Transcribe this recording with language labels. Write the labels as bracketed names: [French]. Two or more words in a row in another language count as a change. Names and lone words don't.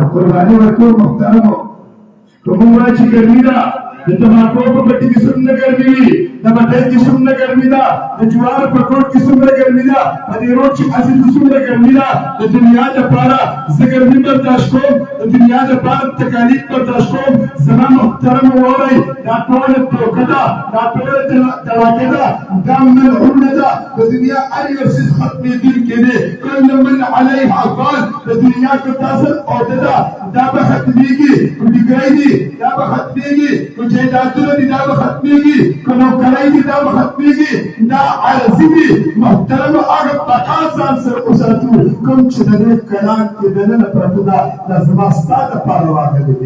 [Pashto] محترمو که موږ وایو چې ګرمي ده د تماکو په پټي کې څومره ګرمي وي، د مټۍ کې څومره ګرمي ده، د جوار په کوټ کې څومره ګرمي ده، په دې روډ چې عزیز څومره ګرمي ده. د دنیا لپاره زه ګرمي برداشت کوم، د دنیا لپاره تکالیف برداشت کوم. زما محترم واورئ، دا ټوله دوکه ده، دا ټوله دلاکې ده، دا ملعونه ده. د دنیا هر یو څیز ختمېدونکی دی. [Arabic] کل من علیها فان، [Pashto] د دنیا که تاسو عهده ده دا به ختمېږي، که ډیګرۍ دي دا به ختمېږي، که جایدادونه دي دا به ختمېږي، که نوکرۍ دي دا به ختمېږي. دا عرضي دي. محترمو هغه بقا ځان سره وساتو کوم چې د دې کلام کې دننه پرته ده، دا زما ستا دپاره راغلی دی.